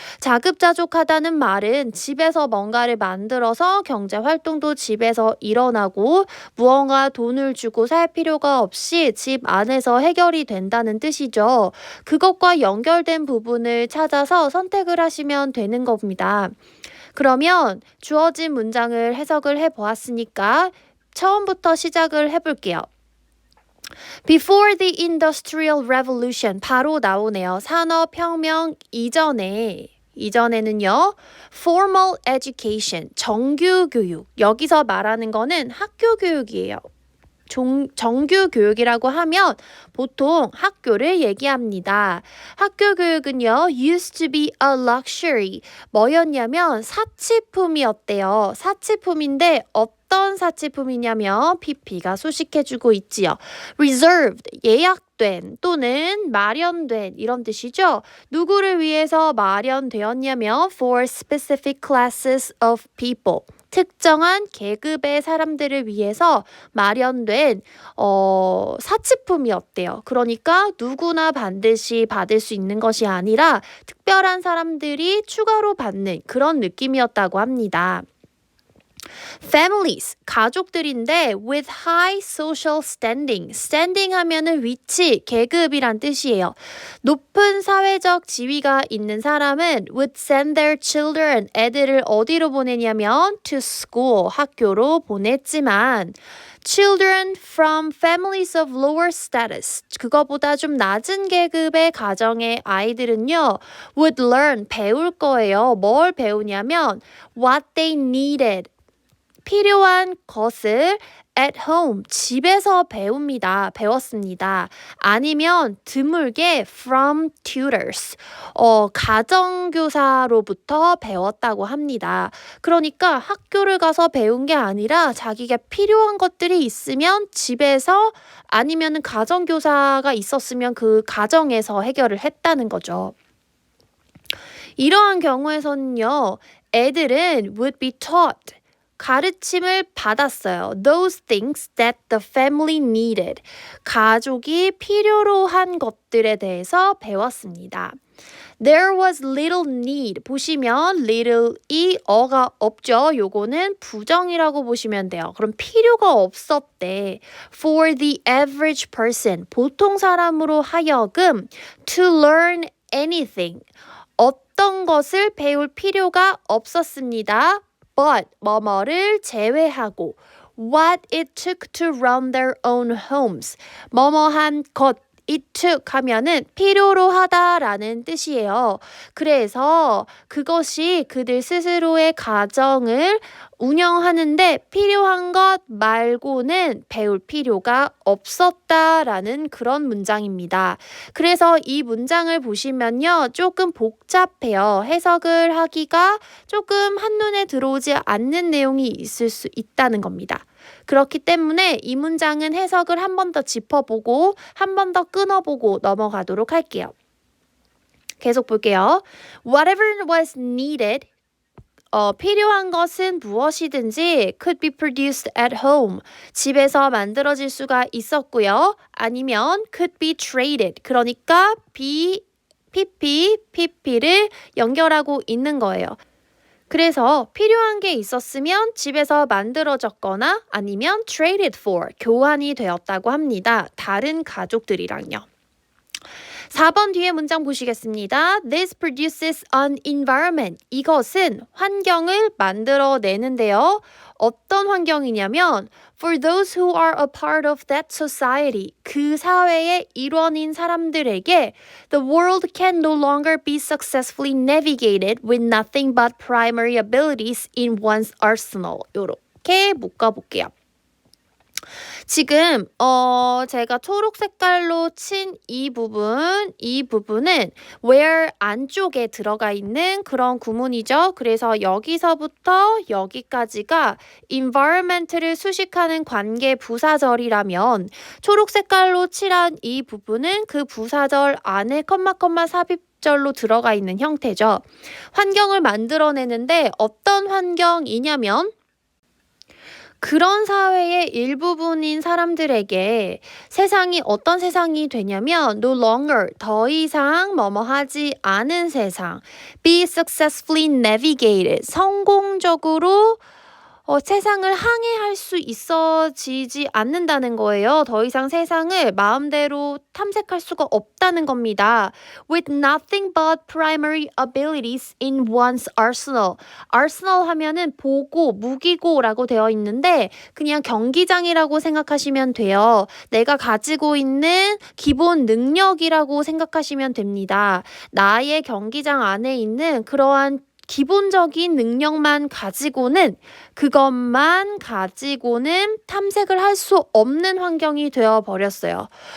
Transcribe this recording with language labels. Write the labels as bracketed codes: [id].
[ko] 자급자족하다는 말은 집에서 뭔가를 만들어서 경제 활동도 집에서 일어나고 무언가 돈을 주고 살 필요가 없이 집 안에서 해결이 된다는 뜻이죠. 그것과 연결된 부분을 찾아서 선택을 하시면 되는 겁니다. 그러면 주어진 문장을 해석을 해보았으니까 처음부터 시작을 해볼게요. [en] Before the Industrial Revolution [ko] 바로 나오네요. 산업혁명 이전에는요. [en] Formal Education, [ko] 정규 교육. 여기서 말하는 거는 학교 교육이에요. 정규 교육이라고 하면 보통 학교를 얘기합니다. 학교 교육은요, [en] used to be a luxury. [ko] 뭐였냐면 사치품이었대요. 사치품인데 어떤 사치품이냐면 PP가 수식해주고 있지요. reserved, 예약된 또는 마련된 이런 뜻이죠. 누구를 위해서 마련되었냐면 [en] for specific classes of people. [ko] 특정한 계급의 사람들을 위해서 마련된 사치품이었대요. 그러니까 누구나 반드시 받을 수 있는 것이 아니라 특별한 사람들이 추가로 받는 그런 느낌이었다고 합니다. [en] Families, [ko] 가족들인데 [en] with high social standing. [ko] standing 하면은 위치, 계급이란 뜻이에요. 높은 사회적 지위가 있는 사람은 [en] would send their children, [ko] 애들을 어디로 보내냐면 [en] to school, [ko] 학교로 보냈지만 [en] children from families of lower status, [ko] 그거보다 좀 낮은 계급의 가정의 아이들은요 [en] would learn, [ko] 배울 거예요. 뭘 배우냐면 [en] what they needed, [ko] 필요한 것을 [en] at home, [ko] 집에서 배웠습니다. 아니면 드물게 [en] from tutors, [ko] 가정교사로부터 배웠다고 합니다. 그러니까 학교를 가서 배운 게 아니라 자기가 필요한 것들이 있으면 집에서 아니면 가정교사가 있었으면 그 가정에서 해결을 했다는 거죠. 이러한 경우에서는요, 애들은 [en] would be taught, [ko] 가르침을 받았어요. [en] Those things that the family needed. [ko] 가족이 필요로 한 것들에 대해서 배웠습니다. [en] There was little need. [ko] 보시면 little이 어가 없죠. 요거는 부정이라고 보시면 돼요. 그럼 필요가 없었대. [en] For the average person. [ko] 보통 사람으로 하여금 [en] to learn anything. [ko] 어떤 것을 배울 필요가 없었습니다. [en] But [ko] 뭐뭐를 제외하고 [en] what it took to run their own homes. [ko] 뭐뭐한 것 it took 하면은 필요로 하다라는 뜻이에요. 그래서 그것이 그들 스스로의 가정을 운영하는데 필요한 것 말고는 배울 필요가 없었다라는 그런 문장입니다. 그래서 이 문장을 보시면요, 조금 복잡해요. 해석을 하기가 조금 한눈에 들어오지 않는 내용이 있을 수 있다는 겁니다. 그렇기 때문에 이 문장은 해석을 한 번 더 짚어보고 한 번 더 끊어보고 넘어가도록 할게요. 계속 볼게요. [en] Whatever was needed, [ko] 필요한 것은 무엇이든지 [en] could be produced at home. [ko] 집에서 만들어질 수가 있었고요. [en] 아니면 could be traded. [ko] 그러니까 PP를 연결하고 있는 거예요. 그래서 필요한 게 있었으면 집에서 만들어졌거나 아니면 [en] traded for, [ko] 교환이 되었다고 합니다. 다른 가족들이랑요. 4번 뒤에 문장 보시겠습니다. [en] This produces an environment. [ko] 이것은 환경을 만들어내는데요. 어떤 환경이냐면 [en] for those who are a part of that society. [ko] 그 사회의 일원인 사람들에게 [en] the world can no longer be successfully navigated with nothing but primary abilities in one's arsenal. [ko] 이렇게 묶어볼게요. 지금 제가 초록 색깔로 친 이 부분은 where 안쪽에 들어가 있는 그런 구문이죠. 그래서 여기서부터 여기까지가 environment를 수식하는 관계 부사절이라면 초록 색깔로 칠한 이 부분은 그 부사절 안에 컴마 삽입절로 들어가 있는 형태죠. 환경을 만들어내는데 어떤 환경이냐면 그런 사회의 일부분인 사람들에게 세상이 어떤 세상이 되냐면 [en] no longer, [ko] 더 이상 뭐뭐 하지 않은 세상, [en] be successfully navigated, [ko] 성공적으로 세상을 항해할 수 있어지지 않는다는 거예요. 더 이상 세상을 마음대로 탐색할 수가 없다는 겁니다. [en] With nothing but primary abilities in one's arsenal. [ko] arsenal 하면은 보고, 무기고라고 되어 있는데 그냥 경기장이라고 생각하시면 돼요. 내가 가지고 있는 기본 능력이라고 생각하시면 됩니다. 나의 경기장 안에 있는 그러한 기본적인 능력만 가지고는 그것만 가지고는 탐색을 할 수 없는 환경이 되어버렸어요.